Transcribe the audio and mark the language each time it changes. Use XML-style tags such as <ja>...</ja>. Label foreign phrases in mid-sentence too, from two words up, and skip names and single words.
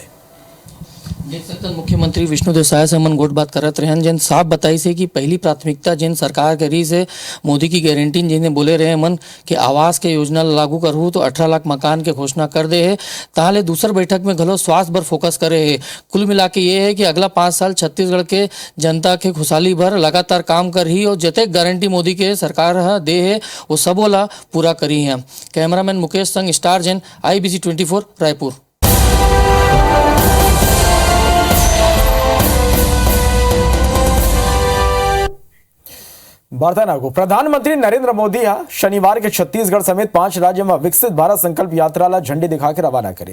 <hne>देख सकते हैं मुख्यमंत्री विष्णुदेव साय से हमन गोट बात करत रहन, जिन साफ बताई से कि पहली प्राथमिकता जिन सरकार करी से मोदी की गारंटी जिन्हें बोले रहे मन कि आवास के योजना लागू करहू तो 18 लाख मकान के घोषणा कर दे है। ताहले दूसर बैठक में घलो स्वास्थ्य पर फोकस करे है। कुल मिला के ये है कि अगला 5 साल छत्तीसगढ़ के जनता के खुशहाली भर लगातार काम कर ही और जते गारंटी मोदी के सरकार दे है वो सब वाला पूरा करी है। कैमरामैन मुकेश संग स्टार जैन IBC 24 रायपुर। वार्ता को प्रधानमंत्री नरेंद्र मोदी शनिवार के छत्तीसगढ़ समेत 5 राज्य में विकसित भारत संकल्प यात्रा ला झंडी दिखा के रवाना करे।</hne>